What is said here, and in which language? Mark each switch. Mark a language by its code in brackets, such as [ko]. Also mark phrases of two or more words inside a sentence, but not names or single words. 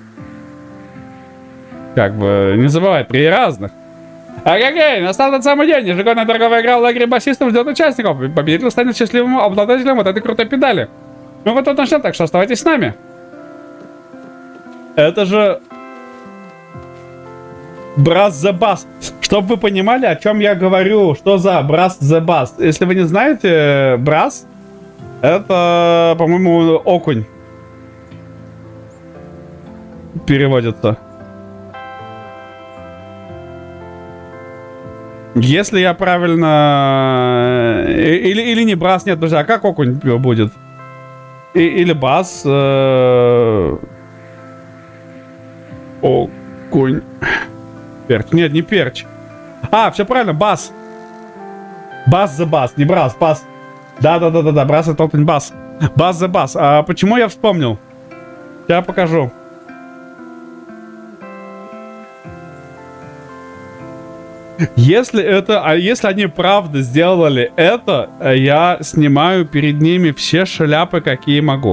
[ru] Как бы, не забывай, 3 разных. Окей, настал тот самый день. Ежегодная торговая игра в лагере басистов ждет участников. Победитель станет счастливым обладателем вот этой крутой педали. Мы вот тут начнем, так что оставайтесь с нами. Это же... Brass the Bass. Чтобы вы понимали, о чем я говорю. Что за Brass the Bass? Если вы не знаете, Brass это, по-моему, окунь. Переводится. Если я правильно... Или не Brass, нет, друзья, а как окунь будет? Или бас. Окунь. Перч. Нет, не перч. А, все правильно, бас. Бас за бас, не брас, бас. Да, брас это окунь, бас. Бас за бас. А почему я вспомнил? Сейчас покажу. Если они правда сделали это, я снимаю перед ними все шляпы, какие могу.